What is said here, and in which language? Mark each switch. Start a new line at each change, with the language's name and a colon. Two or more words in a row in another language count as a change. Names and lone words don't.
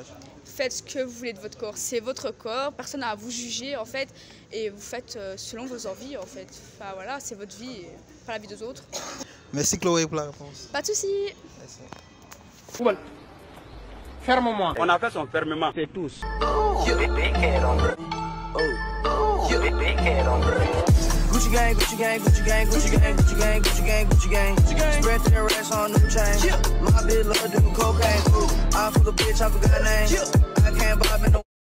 French: Faites ce que vous voulez de votre corps. C'est votre corps, personne n'a à vous juger en fait. Et vous faites selon vos envies en fait. Enfin voilà, c'est votre vie, pas la vie des autres. Merci Chloé pour la réponse. Pas de soucis. Merci. Ferme-moi. On a fait son fermement. C'est tous.
English: Gucci gang, Gucci gang, Gucci gang, Gucci gang, Gucci gang, Gucci gang, Gucci gang. Spread to the rest on new chain. My bitch love doing cocaine. I fuck a bitch, I forgot her name. I can't buy me no.